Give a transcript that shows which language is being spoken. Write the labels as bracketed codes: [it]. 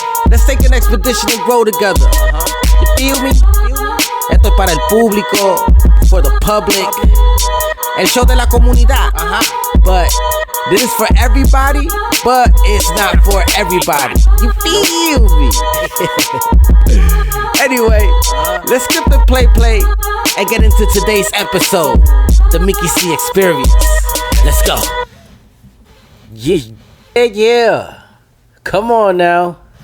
[en] Let's take an expedition and grow together. You feel me? [es] Esto es para el público, [en] for the public, [es] el show de la comunidad. [en] But this is for everybody, but it's not for everybody. You feel me? Anyway, let's skip the play and get into today's episode, the Mickey C Experience. Let's go. Yeah. Come on now.